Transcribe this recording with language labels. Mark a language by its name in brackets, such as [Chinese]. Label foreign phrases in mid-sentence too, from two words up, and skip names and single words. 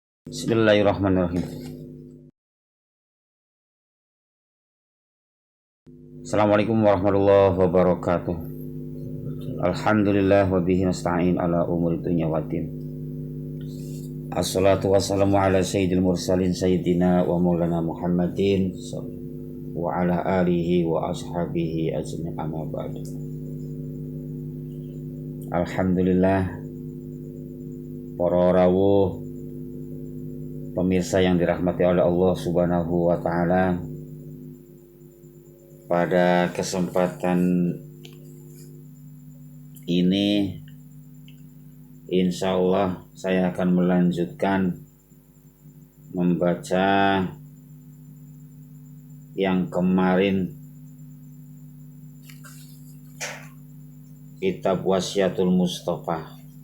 [Arabic] بسم الله الرحمن الرحيم. السلام عليكم ورحمة الله وبركاته. الحمد لله وبه نستعين على أمور الدنيا والدين. والصلاة والسلام على سيد المرسلين سيدنا ومولانا محمد وعلى آله وأصحابه أجمعين، أما بعد. [Indonesian] Alhamdulillah, para rawuh pemirsa yang dirahmati oleh Allah [Arabic] سبحانه وتعالى, [Indonesian] pada kesempatan ini [Arabic] إن شاء الله [Indonesian] saya akan melanjutkan membaca yang kemarin, kitab Wasiatul Mustafa.